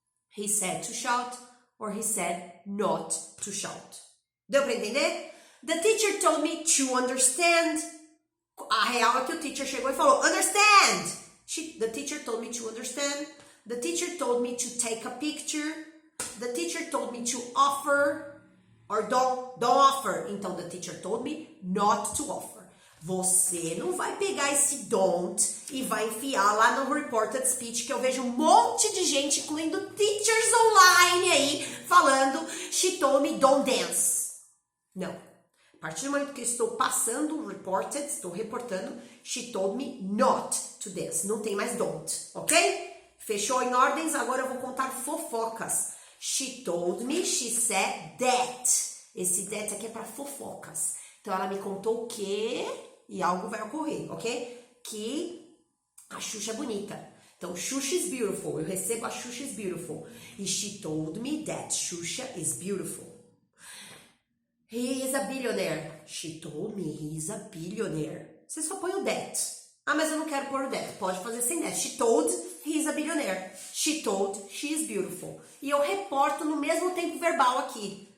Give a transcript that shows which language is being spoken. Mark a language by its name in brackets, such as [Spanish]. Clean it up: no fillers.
[English] He said to shout or he said not to shout. [Portuguese] Deu para entender? [English] The teacher told me to understand. [Portuguese] A real é que o teacher chegou e falou, understand. [English] The teacher told me to understand. The teacher told me to take a picture. The teacher told me to offer or don't offer. Então, the teacher told me not to offer. [Portuguese] Você não vai pegar esse don't e vai enfiar lá no reported speech, que eu vejo um monte de gente, incluindo teachers online aí, falando [English] she told me don't dance. [Portuguese] Não. A partir do momento que eu estou passando reported, estou reportando, [English] she told me not to dance. [Portuguese] Não tem mais don't, ok? Fechou em ordens? Agora eu vou contar fofocas. [English] She told me, she said that. [Portuguese] Esse that aqui é para fofocas. Então ela me contou o quê? E algo vai ocorrer, ok? Que a Xuxa é bonita. [English] Então, Xuxa is beautiful. [Portuguese] Eu recebo a [English] Xuxa is beautiful. E she told me that Xuxa is beautiful. He is a billionaire. She told me he is a billionaire. [Portuguese] Você só põe o that. Ah, mas eu não quero pôr o that. Pode fazer sem that. [English] She told he is a billionaire. She told she is beautiful. [Portuguese] E eu reporto no mesmo tempo verbal aqui.